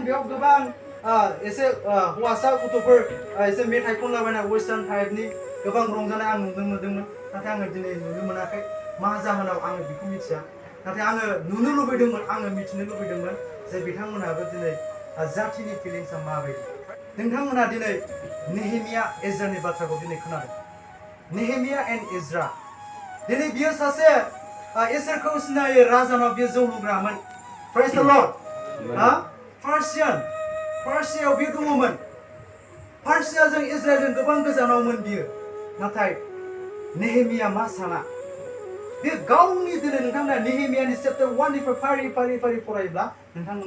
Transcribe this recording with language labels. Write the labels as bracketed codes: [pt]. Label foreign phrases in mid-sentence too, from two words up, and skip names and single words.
[brx] बेयाव गोबां एसे हौवासा गथ'फोर एसे मेथाइ खनलाबायना वेस्टार्न टाइपनि गोबां रंजानाय आं नुनो मोन्दोंमोन नाथाय आङो दिनै नुनो मोनाखै मा जाहोनाव आङो बेखौ मिथिया नाथाय आङो नुनो लुबैदोंमोन आङो मिथिनो लुबैदोंमोन जे बिथांमोनाबो दिनै जाथिनि फिलिंसा माबायदि नोंथांमोना दिनै नेहेमिया एज्रानि बाथ्राखौ दिनै खोनादों नेहेमिया एन्ड एज्रा दिनै बियो सासे इसोरखौ सिनायो राजानाव बियो जौ लुग्रामोन [en] praise the Lord [brx] पार्सियाव बियो दङमोन पार्सियाजों इजराइलजों गोबां गोजानावमोन बियो नाथाय नेहेमिया मा साना बे गावनि दिनै नोंथांमोना नेहेमियानि चेप्टार 1 निफ्राय फारि फारि फारि फरायोब्ला नोंथांमोना